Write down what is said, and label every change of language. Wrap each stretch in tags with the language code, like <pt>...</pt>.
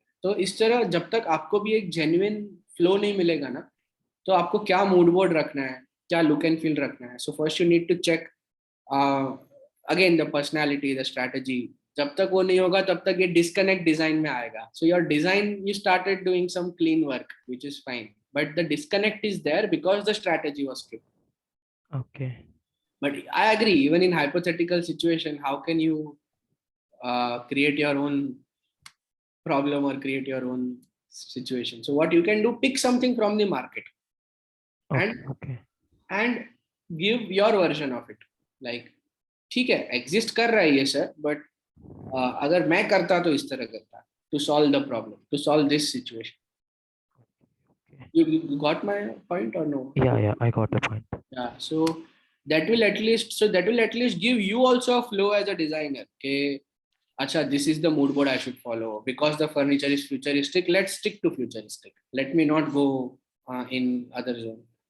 <hi>तो इस तरह जब तक आपको भी एक जेन्युइन फ्लो नहीं मिलेगा ना, तो आपको क्या मूड बोर्ड रखना है, क्या लुक एंड फील रखना है.</hi> <en>So first you need to check again the personality, the strategy.</en> <hi>जब तक वो नहीं होगा तब तक ये डिस्कनेक्ट डिजाइन में आएगा.</hi> <en>So your design, you started doing some clean work which is fine, but the disconnect is there because the strategy was skipped. Okay. But I agree, even in hypothetical situation, how can you create your own problem or create your own situation? So what you can do, pick something from the market Okay. and give your version of it.</en> <hi>Like, ठीक है, exist कर रहा है ये sir, but अगर मैं करता तो इस तरह करता,</hi> <en>to solve the problem, to solve this situation. You got my point or no? Yeah, I got the point. Yeah, so that will at least give you also a flow as a designer. Okay, acha, this is the mood board I should follow because the furniture is futuristic. Let's stick to futuristic. Let me not go in other zone.</en>